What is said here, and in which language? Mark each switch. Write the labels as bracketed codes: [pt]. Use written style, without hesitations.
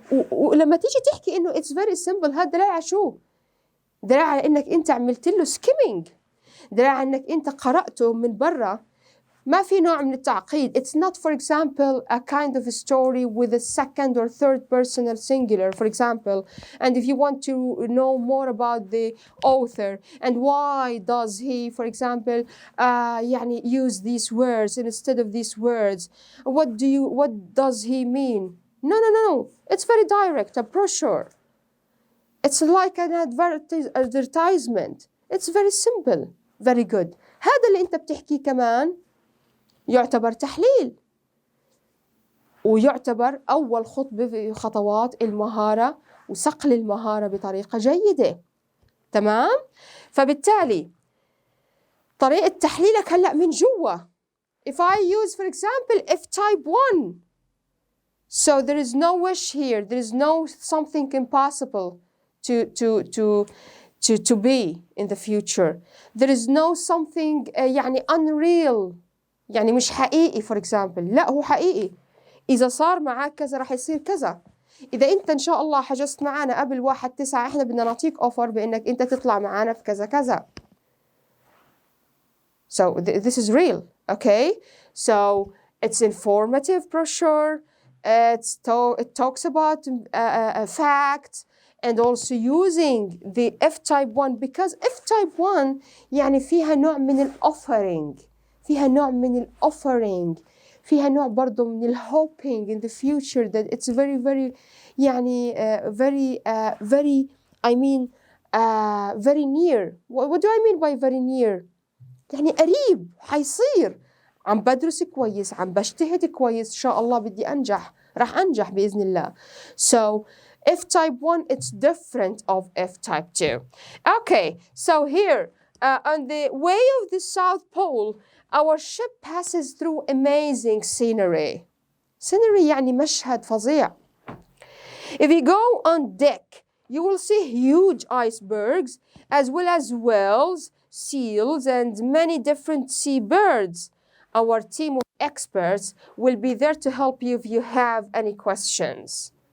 [ar] ولما تيجي تحكي إنه [en] it's very simple، [ar] هذا دليل على شو؟ دليل على إنك أنت عملت له skimming، دليل على إنك أنت قرأته من برا، ما في نوع من التعقيد. [en] It's not for example a kind of a story with a second or third personal singular for example, and if you want to know more about the author and why does he for example يعني use these words instead of these words, what does he mean? No, it's very direct, a brochure. It's like an advertisement. It's very simple, very good. [ar] هذا اللي انت بتحكيه كمان يعتبر تحليل، ويعتبر أول خطوة في خطوات المهارة وصقل المهارة بطريقة جيدة. تمام؟ فبالتالي طريقة تحليلك هلأ من جوا. [en] If I use for example F type 1, so there is no wish here, there is no something impossible to be in the future. There is no something يعني unreal، [ar] يعني مش حقيقي [en] for example. [ar] لا، هو حقيقي. إذا صار معك كذا رح يصير كذا. إذا أنت إن شاء الله حجزت معنا قبل 1/9 إحنا بدنا نعطيك offer بإنك أنت تطلع معنا في كذا كذا. [en] So this is real, okay? So it's informative brochure. It talks about facts and also using the F type 1 because F type 1 [ar] يعني فيها نوع من [en] offering. [ar] فيها نوع من [en] offering، [ar] فيها نوع برضو من [en] hoping in the future that it's very very يعني very I mean very near. What do I mean by very near؟ [ar] يعني قريب حيصير. عم بدرس كويس، عم بجتهد كويس، إن شاء الله بدي أنجح، راح أنجح بإذن الله. [en] So F type 1 it's different of F type 2. Okay, so here on the way of the South Pole our ship passes through amazing scenery. [ar] Scenery يعني مشهد فظيع. [en] If you go on deck you will see huge icebergs as well as whales, seals and many different sea birds. Our team of experts will be there to help you if you have any questions.